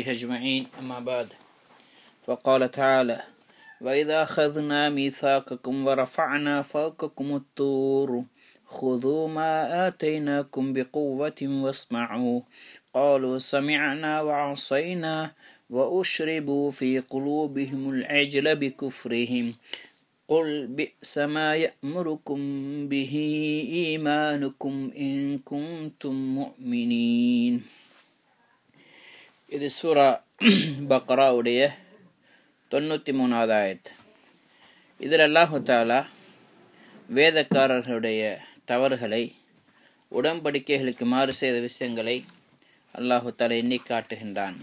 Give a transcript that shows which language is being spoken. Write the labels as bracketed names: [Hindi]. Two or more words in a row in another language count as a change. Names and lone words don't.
[Arabic] أجمعين أما بعد فقال تعالى وإذا أخذنا ميثاقكم ورفعنا فوقكم الطور خذوا ما آتيناكم بقوة واسمعوا قالوا سمعنا وعصينا وأشربوا في قلوبهم العجل بكفرهم قل بئس ما يأمركم به إيمانكم إن كنتم مؤمنين. [Tamil] இது சூரா பக்ராவுடைய 93வது ஆயத். இதில் [Arabic] الله تعالى [Tamil] வேதக்காரர்களுடைய தவறுகளை, உடன்படிக்கைகளுக்கு மாறு செய்த விஷயங்களை [Arabic] الله تعالى [Tamil] எண்ணி காட்டுகின்றான்.